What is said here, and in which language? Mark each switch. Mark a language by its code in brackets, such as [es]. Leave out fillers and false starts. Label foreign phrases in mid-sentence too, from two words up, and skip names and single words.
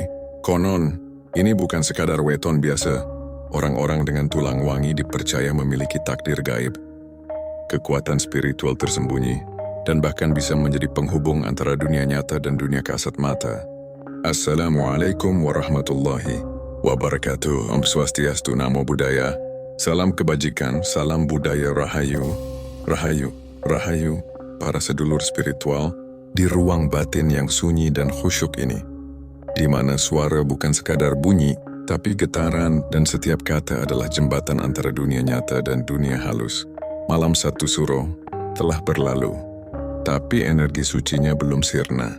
[id] Konon, ini bukan sekadar weton biasa. Orang-orang dengan tulang wangi dipercaya memiliki takdir gaib, kekuatan spiritual tersembunyi, dan bahkan bisa menjadi penghubung antara dunia nyata dan dunia kasat mata. [ar] السلام عليكم ورحمة الله وبركاته. [id] Om Swastiastu, Namo Buddhaya. Salam kebajikan, salam budaya rahayu. Rahayu, rahayu, para sedulur spiritual di ruang batin yang sunyi dan khusyuk ini, di mana suara bukan sekadar bunyi, tapi getaran dan setiap kata adalah jembatan antara dunia nyata dan dunia halus. Malam 1 Suro telah berlalu, tapi energi sucinya belum sirna.